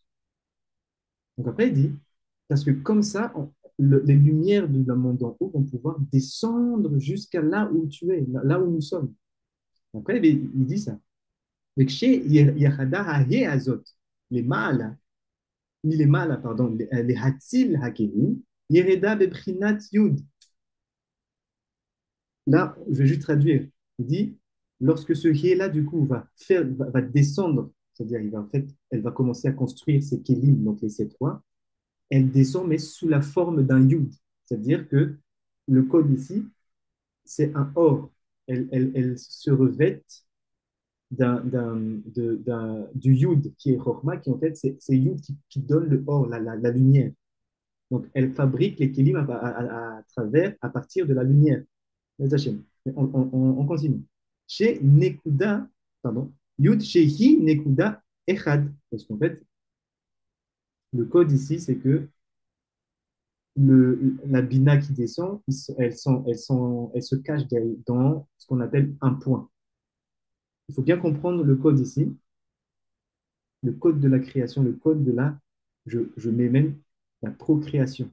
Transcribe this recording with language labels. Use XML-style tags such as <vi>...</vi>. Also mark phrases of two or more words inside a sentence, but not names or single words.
<fr>Donc après, il dit, parce que comme ça, les lumières du monde en haut vont pouvoir descendre jusqu'à là où tu es, là où nous sommes. Après, il dit ça. Azot, les mâles, ni les mâles, pardon, les</fr> <he>האציל הכלים, ירדה בבחינת יוד.</he> <fr>Là, je vais juste traduire. Il dit, lorsque ce là du coup, va descendre, c'est-à-dire, elle va commencer à construire ses kélim, donc les sept rois, elle descend, mais sous la forme d'un yud. C'est-à-dire que le code ici, c'est un or. Elle se revêt du yud qui est Chokhmah, qui en fait, c'est yud qui donne le or, la lumière. Donc, elle fabrique les kélim à travers, à partir de la lumière. On continue. Chez Nekuda, pardon,</fr> <he>יוד שהיא נקודה אחד.</he> <fr>Parce qu'en fait, le code ici, c'est que la bina qui descend, elles se cachent dans ce qu'on appelle un point. Il faut bien comprendre le code ici, le code de la création, le code je mets même la procréation.</fr>